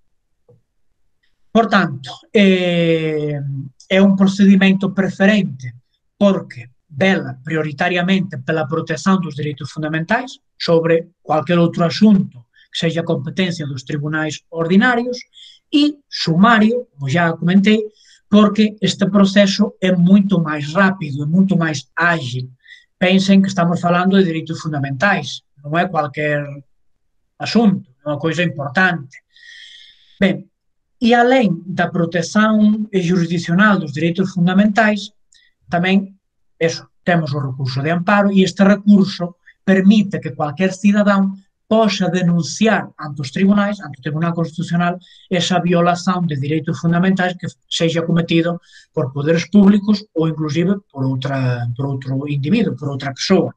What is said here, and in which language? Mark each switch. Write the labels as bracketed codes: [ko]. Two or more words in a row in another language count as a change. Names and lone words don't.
[gl] Portanto, é un procedimento preferente porque vela prioritariamente pela protección dos direitos fundamentais sobre cualquier outro asunto que seja competencia dos tribunais ordinarios [pt] E sumário, como já comentei, porque este processo é muito mais rápido, é muito mais ágil. Pensem que estamos falando de direitos fundamentais, não é qualquer assunto, é uma coisa importante. Bem, e além da proteção jurisdicional dos direitos fundamentais, também isso, temos o recurso de amparo e este recurso permite que qualquer cidadão possa denunciar ante os tribunais, ante o Tribunal Constitucional, essa violação de direitos fundamentais que seja cometido por poderes públicos ou inclusive por outro indivíduo, por outra pessoa.